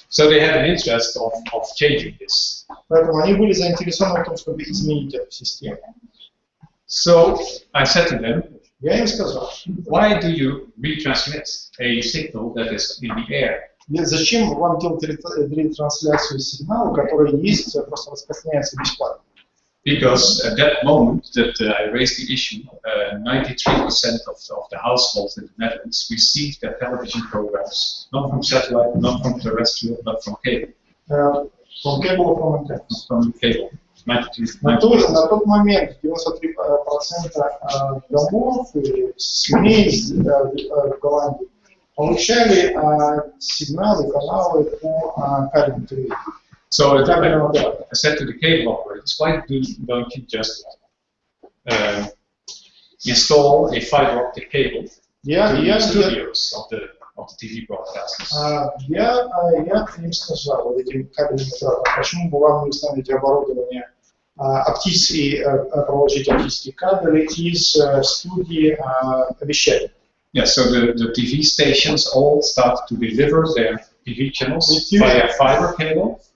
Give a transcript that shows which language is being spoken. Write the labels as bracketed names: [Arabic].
[English] So they had an interest of changing this. [Russian] Поэтому они были заинтересованы в том, чтобы изменить эту систему. [English] So I said to them, [Russian] Я им сказал, [English] why do you retransmit a signal that is in the air? [Russian] зачем вам делать ретрансляцию сигнала, который есть, просто распространяется бесплатно? [English] Because at that moment that I raised the issue, 93% of the households in the Netherlands received their television programs not from satellite, not from terrestrial, but from cable. From cable or from antenna? From cable. 93%. [Russian] На тот момент 93% домов и семей в Голландии получали сигналы, каналы по кабельному телевидению. [English] So I said to the cable operators, why don't you just install a fiber optic cable to the studios of the TV broadcasters? [Russian] Я им сказал, вот этим кабельным операторам, почему бы вам не установить оборудование, проложить оптические кабели из студии вещания. [English] Yeah, so the TV stations all start to deliver their TV channels via fiber cable.